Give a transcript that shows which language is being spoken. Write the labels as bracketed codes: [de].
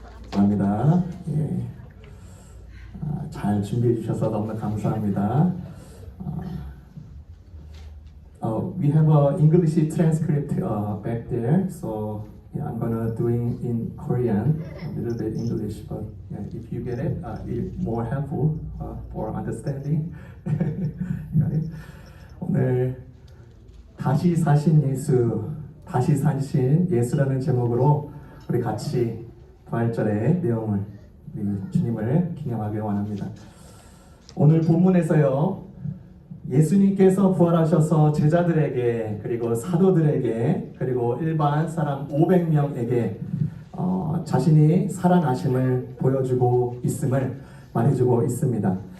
[ko] 감사합니다. 예. 잘 준비해 주셔서 너무 감사합니다. [en] We have a English transcript back there, so yeah, I'm gonna doing in Korean, a little bit English, but yeah, if you get it, it's more helpful for understanding. Got it? [ko] 오늘 다시 사신 예수, 다시 사신 예수라는 제목으로 우리 같이 부활절의 내용을 우리 주님을 기념하길 원합니다. 오늘 본문에서요, 예수님께서 부활하셔서 제자들에게 그리고 사도들에게 그리고 일반 사람 500명에게 자신이 살아나심을 보여주고 있음을 말해주고 있습니다.